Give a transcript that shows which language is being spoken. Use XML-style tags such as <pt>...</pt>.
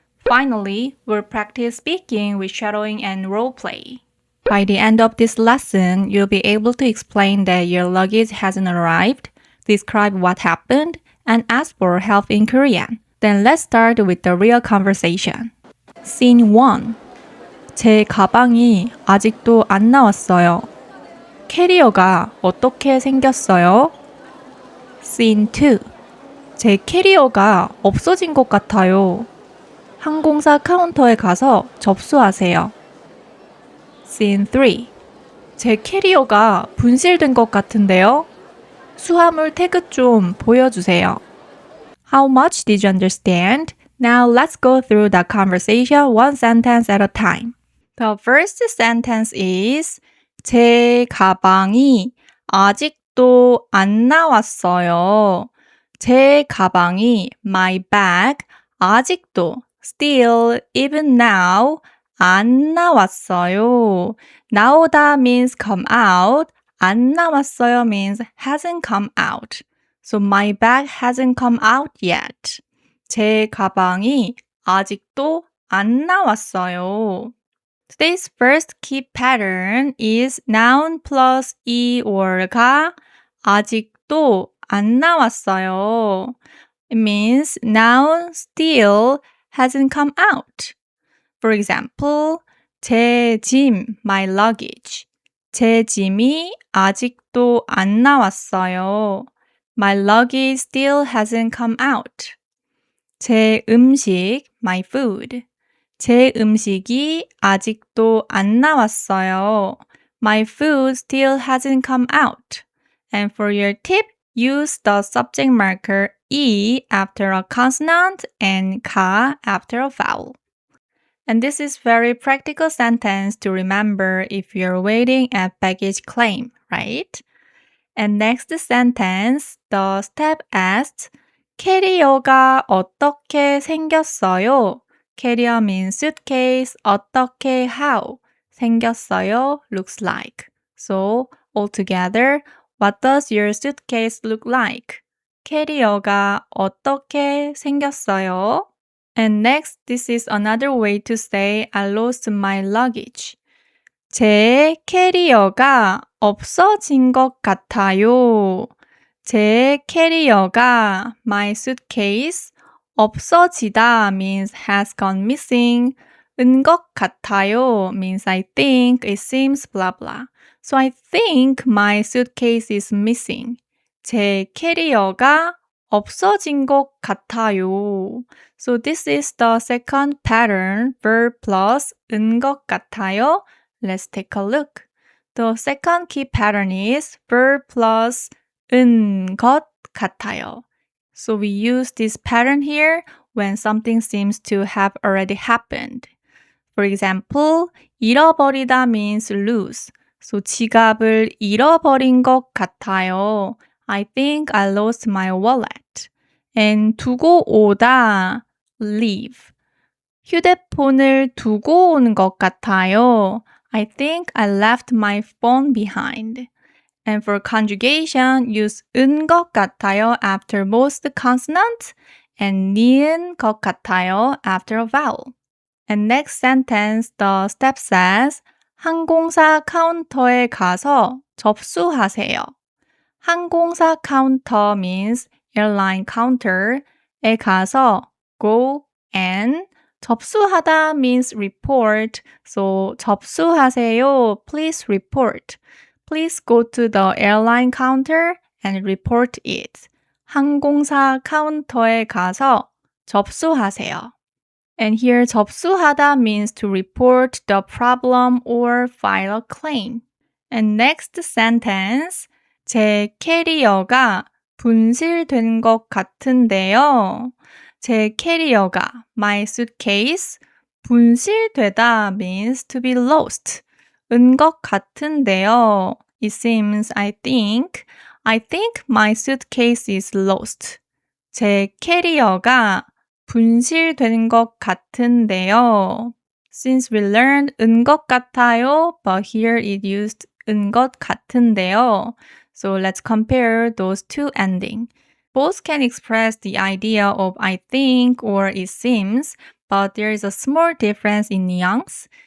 <en>Finally, we'll practice speaking with shadowing and role play. By the end of this lesson, you'll be able to explain that your luggage hasn't arrived, describe what happened, and ask for help in Korean. Then let's start with the real conversation. Scene 1.</en> <ko>제 가방이 아직도 안 나왔어요. 캐리어가 어떻게 생겼어요?</ko> <en>Scene 2.</en> <ko>제 캐리어가 없어진 것 같아요. 항공사 카운터에 가서 접수하세요.</ko> <en>Scene 3.</en> <ko>제 캐리어가 분실된 것 같은데요. 수화물 태그 좀 보여주세요.</ko> <en>How much did you understand? Now let's go through the conversation one sentence at a time. The first sentence is</en> <ko>제 가방이 아직도 안 나왔어요. 제 가방이</ko> <en>my bag</en> <ko>아직도</ko> <en>still even now</en> <ko>안 나왔어요.</ko> <en>나오다 means come out.</en> <ko>안 나왔어요</ko> <en>means hasn't come out. So my bag hasn't come out yet.</en> <ko>제 가방이 아직도 안 나왔어요.</ko> <en>Today's first key pattern is noun plus e or</en> <ko>가 아직도 안 나왔어요.</ko> <en>It means noun still hasn't come out. For example,</en> <ko>제 짐,</ko> <en>my luggage.</en> <ko>제 짐이 아직도 안 나왔어요.</ko> <en>My luggage still hasn't come out.</en> <ko>제 음식,</ko> <en>my food.</en> <ko>제 음식이 아직도 안 나왔어요.</ko> <en>My food still hasn't come out. And for your tip, use the subject marker E after a consonant and 가 after a vowel. And this is very practical sentence to remember if you're waiting at baggage claim, right? And next sentence, the step asks,</en> <ko>캐리어가 어떻게 생겼어요?</ko> <en>Carrier means suitcase, 어떻게 how? 생겼어요 looks like. So, altogether, what does your suitcase look like?</en> <ko>캐리어가 어떻게 생겼어요?</ko> <en>And next, this is another way to say I lost my luggage.</en> <ko>제 캐리어가 없어진 것 같아요. 제 캐리어가</ko> <en>my suitcase 없어지다 means has gone missing.</en> <ko>은 것 같아요</ko> <en>means I think, it seems, blah blah. So I think my suitcase is missing.</en> <ko>제 캐리어가 없어진 것 같아요.</ko> <en>So this is the second pattern, verb plus</en> <ko>은 것 같아요.</ko> <en>Let's take a look. The second key pattern is verb plus</en> <ko>은 것 같아요.</ko> <en>So we use this pattern here when something seems to have already happened. For example, 잃어버리다 means lose.</en> <ko>So 지갑을 잃어버린 것 같아요.</ko> <en>I think I lost my wallet.</en> <ko>And 두고 오다, leave. 휴대폰을 두고 온 것 같아요.</ko> <en>I think I left my phone behind. And for conjugation, use</en> <ko>은 것 같아요</ko> <en>after most consonants and</en> <ko>니은 것 같아요</ko> <en>after a vowel. And next sentence, the step says</en> <ko>항공사 카운터에 가서 접수하세요. 항공사 카운터</ko> <en>means airline counter</en> <ko>에 가서</ko> <en>go and 접수하다 means report. So 접수하세요. Please report. Please go to the airline counter and report it.</en> <ko>항공사 카운터에 가서 접수하세요.</ko> <en>And here 접수하다 means to report the problem or file a claim. And next sentence.</en> <ko>제 캐리어가 분실된 것 같은데요. 제 캐리어가,</ko> <en>my suitcase, 분실되다 means to be lost.</en> <ko>은 것 같은데요.</ko> <en>It seems, I think my suitcase is lost.</en> <ko>제 캐리어가 분실된 것 같은데요.</ko> <en>Since we learned</en> <ko>은 것 같아요,</ko> <en>but here it used</en> <ko>은 것 같은데요.</ko> <en>So let's compare those two endings. Both can express the idea of I think or it seems, but there is a small difference in nuance.</en>